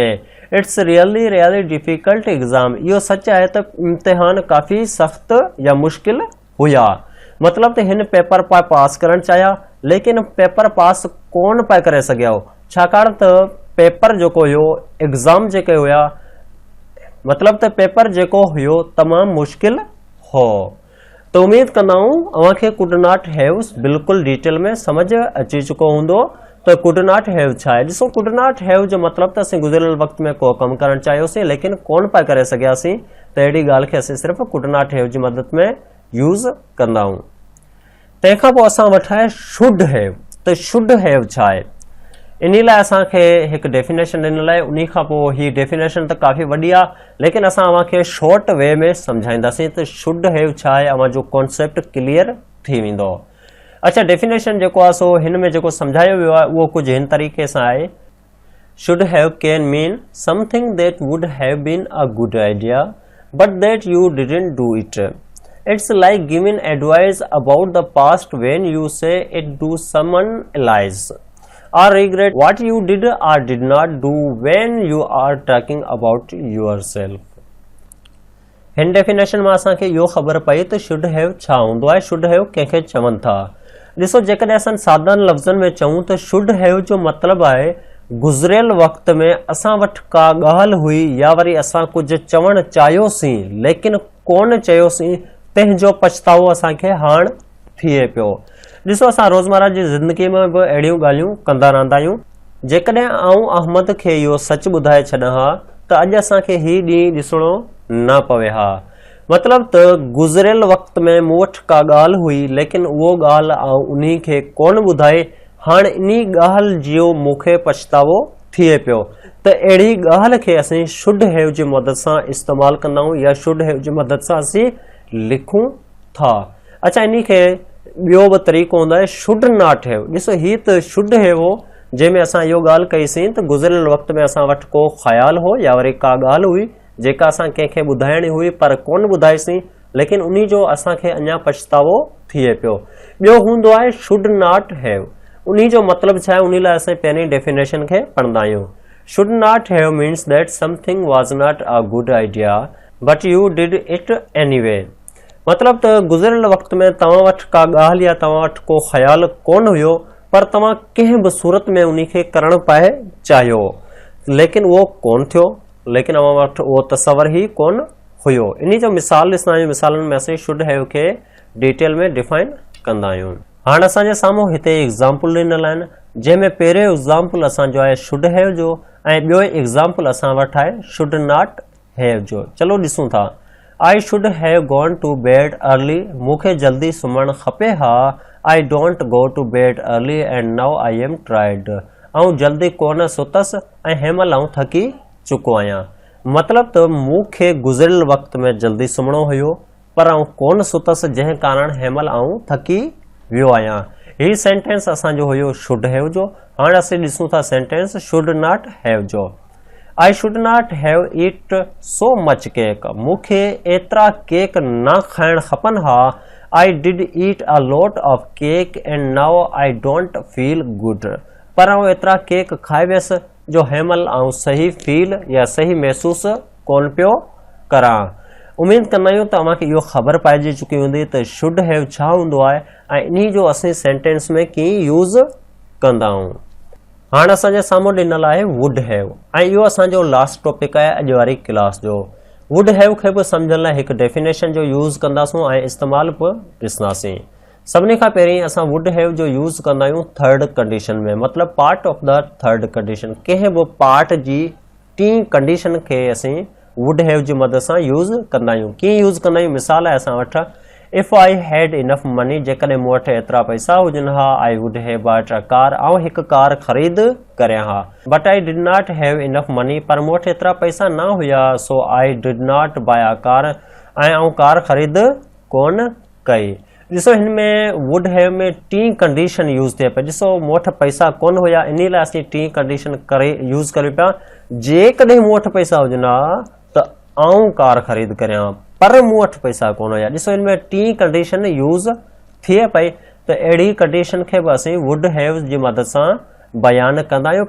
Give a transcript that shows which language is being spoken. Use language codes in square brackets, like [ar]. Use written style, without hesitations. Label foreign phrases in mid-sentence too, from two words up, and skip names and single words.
[en] It's really difficult exam. [sd] इहो सच आहे त इम्तिहान काफ़ी सख़्त या मुश्किल हुया। मतलब त हिन पेपर पिया पास करणु चाहिया लेकिन पेपर पास कोन पिया करे सघिया हो, छाकाणि त पेपर जेको हुयो एग्ज़ाम जेके हुया मतलब त पेपर जेको हुयो तमामु मुश्किल हो। तो उम्मीद कंदा आहियूं अव्हांखे [en] could not have [sd] बिल्कुलु डिटेल में समझ अची चुको हूंदो। तो [en] could not have [sd] छा आहे? ॾिसो [en] could not have [sd] जो मतिलबु त असीं गुज़िरियल वक़्त में को कमु करणु चाहियोसीं लेकिन कोन पिया करे सघियासीं, त अहिड़ी ॻाल्हि खे असीं सिर्फ़ु [en] could not have [sd] जी मदद में यूज़ कंदा आहियूं। तंहिंखां पोइ असां वटि आहे [en] should have. [sd] त [en] should have [sd] छा आहे? इन लाइ असांखे हिकु डेफिनेशन ॾिनल आहे। उन खां पोइ ही डेफिनेशन त काफ़ी वॾी आहे लेकिन असां अव्हांखे [en] short way [sd] में सम्झाईंदासीं त [en] should have [sd] छा आहे, अव्हां जो कॉन्सेप्ट क्लियर थी वेंदो। अच्छा, डेफिनेशन जेको आहे सो हिन में जेको सम्झायो वियो आहे उहो कुझु हिन तरीक़े सां आहे। [en] should have can mean something that would have been a good idea but that you didn't do it. It's like giving advice about the past when you say it to someone else or regret what you did or did not do when you are talking about yourself। [sd] हिन डेफिनेशन में असांखे इहो ख़बर पई त [en] should have [sd] छा हूंदो आहे, [en] should have [sd] कंहिंखे चवनि था। ॾिसो, जेकॾहिं असां साधारण लफ़्ज़नि में चऊं त [en] should have [sd] जो मतिलबु आहे गुज़िरियल वक़्त में असां वटि का ॻाल्हि हुई या वरी असां कुझु चवणु चाहियोसीं लेकिन कोन चयोसीं, तंहिंजो पछतावो असांखे हाणे थिए पियो। ॾिसो, असां रोज़मर्रा जी ज़िंदगी में बि अहिड़ियूं ॻाल्हियूं कंदा रहंदा आहियूं। जेकॾहिं आउं अहमद खे इहो सच ॿुधाए छॾां हा त अॼु असांखे हीउ ॾींहुं ॾिसणो न पवे हा। मतिलबु त गुज़िरियल वक़्त में मूं वटि का ॻाल्हि हुई लेकिन उहो ॻाल्हि आउं उन खे कोन ॿुधाए, हाणे इन ॻाल्हि जो मूंखे पछतावो थिए पियो। त अहिड़ी ॻाल्हि खे असीं [en] should have [sd] जी मदद सां इस्तेमालु कंदा आहियूं या [en] should have [sd] जी मदद सां असीं लिखूं था। अच्छा, इन खे ॿियो बि तरीक़ो हूंदो आहे [en] should not have. [sd] ॾिसो, हीअ त [en] should have [sd] हो जंहिंमें असां इहो ॻाल्हि कईसीं त गुज़िरियल वक़्त में असां वटि को ख़्यालु हो या वरी का ॻाल्हि हुई जेका असां कंहिंखे ॿुधाइणी हुई पर कोन ॿुधाईसीं लेकिन उन जो असांखे अञा पछतावो थिए पियो। ॿियो हूंदो आहे [en] should not have. [sd] उन जो मतिलबु छा आहे, उन लाइ असां पहिरीं डेफिनेशन खे पढ़ंदा आहियूं। [en] should not have means that something was not a good idea but you did it anyway. [sd] मतिलबु त गुज़िरियल वक़्त में तव्हां वटि का ॻाल्हि या तव्हां वटि को ख़्यालु कोन हुयो पर तव्हां कंहिं बि सूरत में उन खे करणु पाए चाहियो लेकिन उहो कोन थियो, लेकिन अव्हां वटि उहो तसवर ई कोन हुयो। इन जो मिसाल ॾिसंदा आहियूं। मिसालनि में असीं [en] should have [sd] खे डिटेल में डिफाइन कंदा आहियूं। हाणे असांजे साम्हूं हिते एग्ज़ाम्पल ॾिनल आहिनि जंहिंमें पहिरियों एग्ज़ाम्पल असांजो आहे [en] should have [sd] जो ऐं ॿियो एग्ज़ाम्पल असां वटि आहे [en] should not have [sd] जो। चलो ॾिसूं था। [en] I should have gone to bed early. [sd] मूंखे जल्दी सुम्हणु खपे हा। [en] I don't go to bed early and now I am tired. [sd] ऐं जल्दी कोन सुतसि ऐं हेमल आउं थकी चुको आहियां। मतिलबु त मूंखे गुज़िरियल वक़्त में जल्दी सुम्हणो हुयो पर आउं कोन सुतसि जंहिं कारण हेमल आउं थकी वियो आहियां। हीउ सेंटेंस असांजो हुयो [en] should have [sd] जो। हाणे असीं ॾिसूं था सेंटेंस [en] should not have [sd] जो। [en] I should not have eat so much cake. [sd] मूंखे एतिरा केक न खाइण खपनि हा। [en] I did eat a lot of cake and now I don't feel good. [sd] पर आउं एतिरा केक खाई वियसि जो हेमल आउं सही फील या सही महसूसु कोन पियो करां। उम्मीद कंदा आहियूं त तव्हांखे इहो ख़बर पइजी चुकी हूंदी त [en] should have [sd] छा हूंदो आहे ऐं इन जो असीं सेंटेंस में कीअं यूज़ कंदा आहियूं। हाणे असांजे साम्हूं ॾिनल आहे [en] would have [sd] ऐं इहो असांजो [en] last topic [sd] आहे अॼु वारी क्लास जो। [en] would have [sd] खे बि सम्झण लाइ हिकु डेफिनेशन जो यूज़ कंदासूं ऐं इस्तेमालु बि ॾिसंदासीं। सभिनी खां पहिरीं असां [en] would have [sd] जो यूज़ कंदा आहियूं [en] third condition [sd] में, मतिलबु [en] part of the third condition. [sd] कंहिं बि पार्ट जी [en] T condition [sd] खे असीं [en] would have [sd] जी मदद सां यूज़ कंदा आहियूं। कीअं यूज़ कंदा आहियूं? मिसाल आहे असां वटि [en] if I had enough money. [sd] जेकॾहिं मूं वटि एतिरा पैसा हुजनि हा [en] I would have bought a car. [sd] ऐं हिकु कार ख़रीद करियां हा। [en] But I did not have enough money. [sd] पर मूं वटि एतिरा पैसा न हुया [en] so I did not buy a car. [sd] ऐं आउं कार ख़रीद कोन कई। ॾिसो, हिन में [en] would have [sd] में [en] T condition [sd] यूज़ थिए पई। ॾिसो, मूं वटि पैसा कोन हुया इन लाइ असीं [en] T condition [sd] करे यूज़ करियूं पिया। जेकॾहिं मूं वटि पैसा हुजनि हा त आउं कार ख़रीद करियां पर मूं वटि पैसा कोन हुया। ॾिसो, हिन में [en] T condition [sd] यूज़ थिए पई त अहिड़ी कंडीशन खे बि असीं [en] would have [sd] जी मदद सां बयानु कंदा आहियूं।